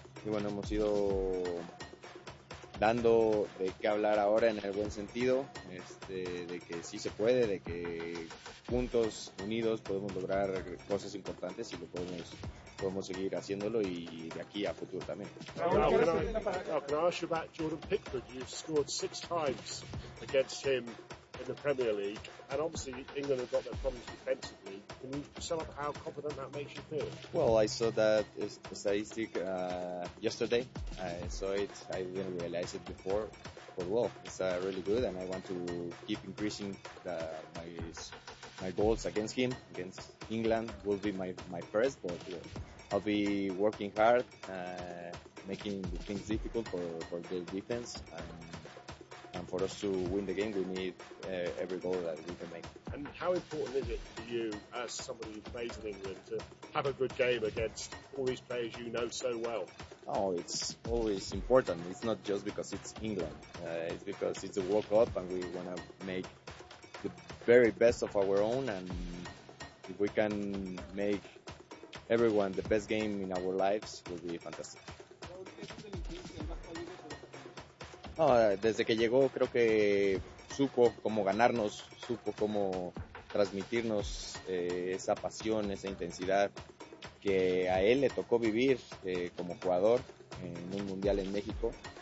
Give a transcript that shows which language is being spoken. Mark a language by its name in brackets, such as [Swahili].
[Spanish] Y bueno, hemos ido dando de qué hablar ahora en el buen sentido, de que sí se puede, de que juntos, unidos, podemos lograr cosas importantes y lo podemos seguir haciéndolo, y de aquí a futuro también. [English] Can I ask you about Jordan Pickford? You've scored 6 times against him in the Premier League, and obviously England have got their problems defensively. Can you sum up how confident that makes you feel? Well, I saw that statistic yesterday. I saw it. I didn't realize it before. But well, it's really good, and I want to keep increasing my goals against him, against England. Will be my first, but I'll be working hard, making the things difficult for the defense, and for us to win the game, we need every goal that we can make. And how important is it for you, as somebody who plays in England, to have a good game against all these players you know so well? Oh, it's always important. It's not just because it's England. It's because it's a World Cup and we want to make the very best of our own. And if we can make everyone the best game in our lives, it will be fantastic. [Spanish] Desde que llegó, creo que supo cómo ganarnos, supo cómo transmitirnos esa pasión, esa intensidad que a él le tocó vivir como jugador en un mundial en México.